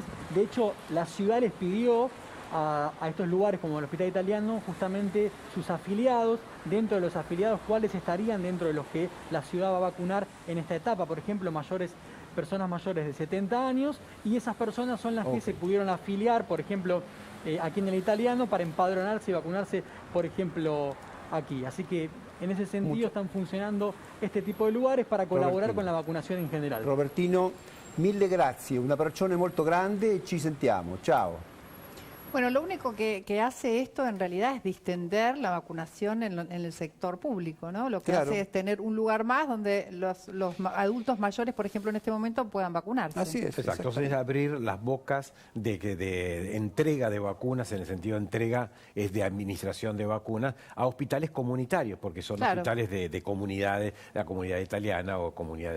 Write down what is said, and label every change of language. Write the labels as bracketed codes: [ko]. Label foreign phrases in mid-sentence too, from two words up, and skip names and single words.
[es] De hecho, la ciudad les pidió a estos lugares como el Hospital Italiano justamente sus afiliados, dentro de los afiliados cuáles estarían dentro de los que la ciudad va a vacunar en esta etapa, por ejemplo, personas mayores de 70 años, y esas personas son las que se pudieron afiliar, por ejemplo, aquí en el Italiano, para empadronarse y vacunarse, por ejemplo, aquí. Así que en ese sentido están funcionando este tipo de lugares para colaborar con la vacunación en general. [it] Robertino, mille grazie, un abbraccione molto grande e ci sentiamo. Ciao. [es] Bueno, lo único que hace esto en realidad es distender la vacunación en el sector público, ¿no? Lo que hace es tener un lugar más donde los adultos mayores, por ejemplo, en este momento puedan vacunarse. Así es. Exacto. Entonces es abrir las bocas de entrega de vacunas, en el sentido de entrega es de administración de vacunas, a hospitales comunitarios, porque son hospitales de comunidades, la comunidad italiana o comunidades.